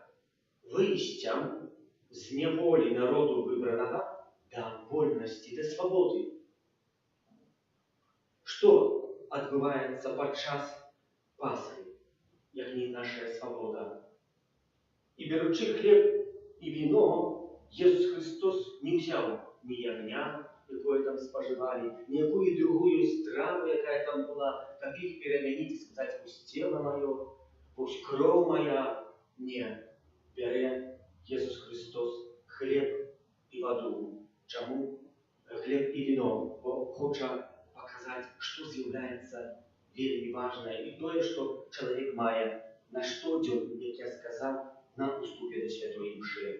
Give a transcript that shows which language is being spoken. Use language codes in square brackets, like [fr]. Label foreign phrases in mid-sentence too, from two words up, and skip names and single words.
[uk] Вийстям з неволі народу вибраного до вольності, до свободи. Що відбувається під час Пасхи, як не наша свобода? І беручи хліб і віно, Єсус Христос не взяв ні ягня, якое там споживали, ні якую другую страву, яка там була, каб їх перемінити і сказати: «Ось тіло моє, ось кров моя». Ні, бере Єсус Христос хліб і воду. Чому хліб і віно? Бо хоче показати, що з'являється вельми важне і те, що чоловік має на щодень, як я сказав, на уступі до Святої Мши.